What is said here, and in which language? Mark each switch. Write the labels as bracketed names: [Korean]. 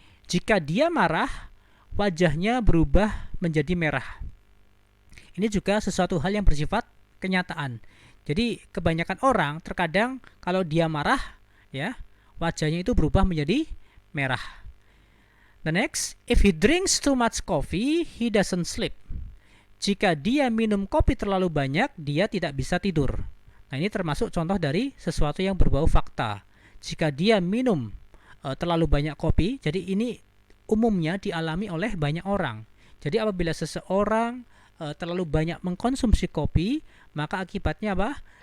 [Indonesian] Jika dia marah, wajahnya berubah menjadi merah. Ini juga sesuatu hal yang bersifat kenyataan. Jadi kebanyakan orang terkadang kalau dia marah, ya, wajahnya itu berubah menjadi merah. [English] The next, if he drinks too much coffee, he doesn't sleep. [Indonesian] Jika dia minum kopi terlalu banyak, dia tidak bisa tidur. Nah, ini termasuk contoh dari sesuatu yang berbau fakta. Jika dia minum terlalu banyak kopi, jadi ini umumnya dialami oleh banyak orang. Jadi apabila seseorang terlalu banyak mengkonsumsi kopi, maka akibatnya apa?